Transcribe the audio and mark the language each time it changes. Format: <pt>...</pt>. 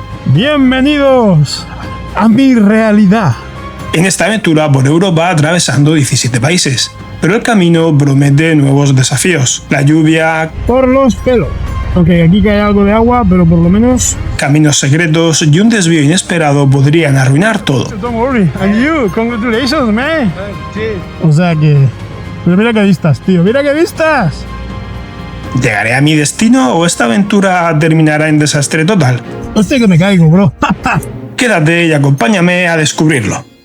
<es>Bienvenidos a mi realidad. En esta aventura por Europa atravesando 17 países, pero el camino promete nuevos desafíos. La lluvia, Por los pelos. Aunque aquí cae algo de agua, pero por lo menos... caminos secretos y un desvío inesperado podrían arruinar todo.</es> <en>Don't worry. And you, congratulations, man.</en> <es>O sea que... Pero mira qué vistas, tío. Mira qué vistas. ¿Llegaré a mi destino o esta aventura terminará en desastre total? Hostia que me caigo, bro. Quédate y acompáñame a descubrirlo.</es>